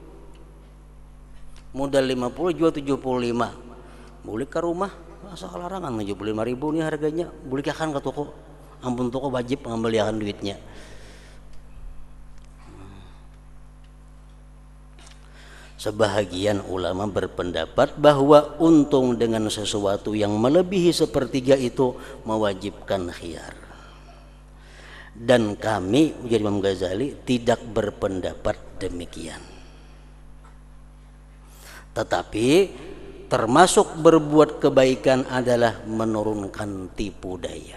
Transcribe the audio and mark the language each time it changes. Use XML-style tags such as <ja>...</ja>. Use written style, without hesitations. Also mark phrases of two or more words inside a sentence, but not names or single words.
<id>Modal 50 jual 75. Boleh ke rumah, asal larangan 75.000 nih harganya, boleh ke toko. Ampun toko wajib mengembalikan duitnya. Sebahagian ulama berpendapat bahwa untung dengan sesuatu yang melebihi sepertiga itu mewajibkan khiyar. Dan kami, ujar Imam Ghazali, tidak berpendapat demikian. Tetapi termasuk berbuat kebaikan adalah menurunkan tipu daya.</id>